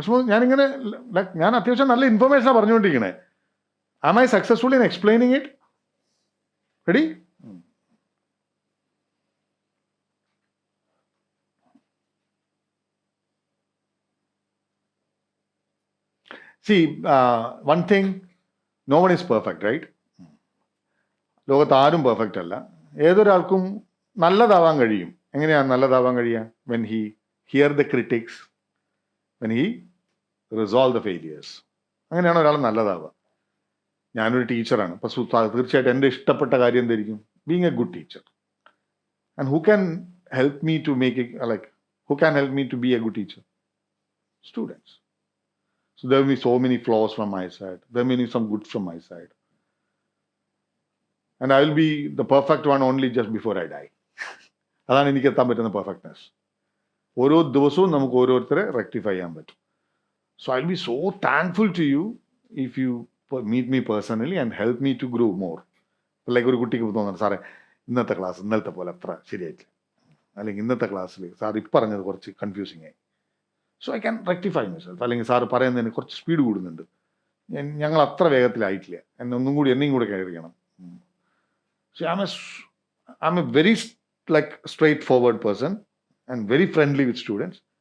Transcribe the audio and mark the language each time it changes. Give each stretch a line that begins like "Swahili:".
Malayalam: ഞാനിങ്ങനെ ഞാൻ അത്യാവശ്യം നല്ല ഇൻഫർമേഷനാണ് പറഞ്ഞുകൊണ്ടിരിക്കണേ.
English: Am I successful in explaining it? Ready? See, one thing, no one is perfect, right?
Malayalam: ലോകത്ത് ആരും പെർഫെക്റ്റ് അല്ല. ഏതൊരാൾക്കും നല്ലതാവാൻ കഴിയും. എങ്ങനെയാണ് നല്ലതാവാൻ കഴിയുക?
English: When he hear the critics, when he resolve the failures.
Malayalam: അങ്ങനെയാണ് ഒരാൾ നല്ലതാവുക. ഞാനൊരു ടീച്ചറാണ്, അപ്പോൾ തീർച്ചയായിട്ടും എൻ്റെ ഇഷ്ടപ്പെട്ട കാര്യം എന്തായിരിക്കും?
English: Being a good teacher. And who can help me to make it, like who can help me to be a good teacher? Students. So there will be so many flaws from my side. There may be some good from my side. And I will be the perfect one only just before I die.
Malayalam: അതാണ് എനിക്ക് എത്താൻ പറ്റുന്ന perfectness. ഓരോ ദിവസവും നമുക്ക് ഓരോരുത്തരെ rectify ചെയ്യാൻ പറ്റും.
English: So I will be so thankful to you if you meet me personally and help me to grow more.
Malayalam: Like ഒരു കുട്ടിക്ക് തോന്നുന്നു, സാറേ ഇന്നത്തെ ക്ലാസ് ഇന്നലത്തെ പോലെ അത്ര ശരിയായിട്ടില്ല, അല്ലെങ്കിൽ ഇന്നത്തെ ക്ലാസ്സിൽ സാർ ഇപ്പം പറഞ്ഞത് കുറച്ച് കൺഫ്യൂസിങ് ആയി.
English: So I can rectify myself.
Malayalam: അല്ലെങ്കിൽ സാറ് പറയുന്നതിന് കുറച്ച് സ്പീഡ് കൂടുന്നുണ്ട്, ഞങ്ങൾ അത്ര വേഗത്തിലായിട്ടില്ല, എന്നെയും കൂടെ കയറിയണം.
English: So I'm a very straightforward person and very friendly with students.